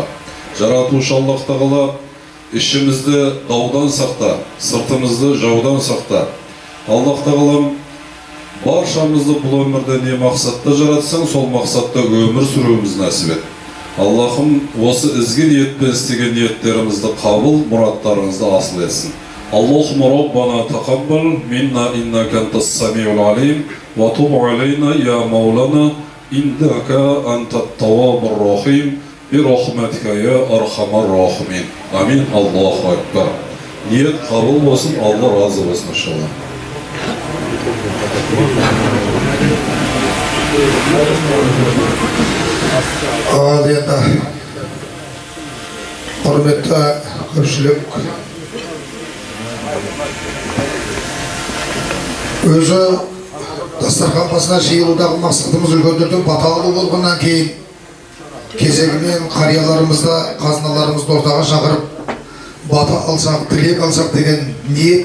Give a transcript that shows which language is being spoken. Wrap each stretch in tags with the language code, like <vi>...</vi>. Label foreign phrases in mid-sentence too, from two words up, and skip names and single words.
<kk>Жаратушы Аллах тағала ішімізді даудан сақта, сыртымызды жаудан сақта. Аллах тағалам баршамызды бұл өмірде не мақсатта жаратсаң, сол мақсатта өмір сүруіміз нәсіп ет. Аллахым осы ізгі ниетпен істеген ниеттерімізді қабыл, мұраттарыңызды асыл етсін.</kk> <ar>اللهم ربنا تقبل منا إنك أنت السميع العليم وتب علينا يا مولانا إنك أنت التواب الرحيم برحمتك يا أرحم الراحمين. آمين. الله أكبر.</ar> <kk>Ниет қабыл болсын, Алла разы болсын иншалла. Ал енді құрметті көпшілік, өзі дастархан басына жиылудағы мақсатымыз үлкендердің бата алу болғаннан кейін кезегімен қарияларымызды, қазыналарымызды ортаға шақырып бата алсақ, тілек алсақ деген ниет.</kk>